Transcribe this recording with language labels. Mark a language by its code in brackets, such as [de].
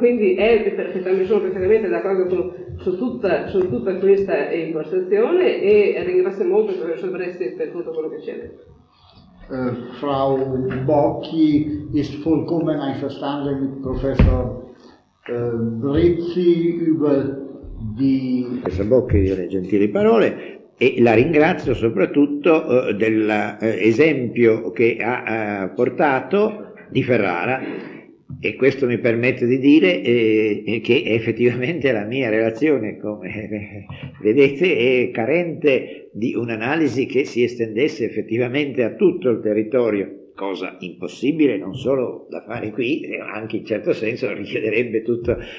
[it] Quindi sono perfettamente d'accordo su tutta questa impostazione e ringrazio molto il professor Bresti per tutto quello che ci ha detto. [de] Frau Bocchi ist vollkommen einverstanden mit Professor Bresti über die... [it] Professor Bocchi dire gentili parole e la ringrazio soprattutto dell'esempio che ha portato di Ferrara, e questo mi permette di dire che effettivamente la mia relazione, come vedete, è carente di un'analisi che si estendesse effettivamente a tutto il territorio, cosa impossibile non solo da fare qui, anche in certo senso richiederebbe tutto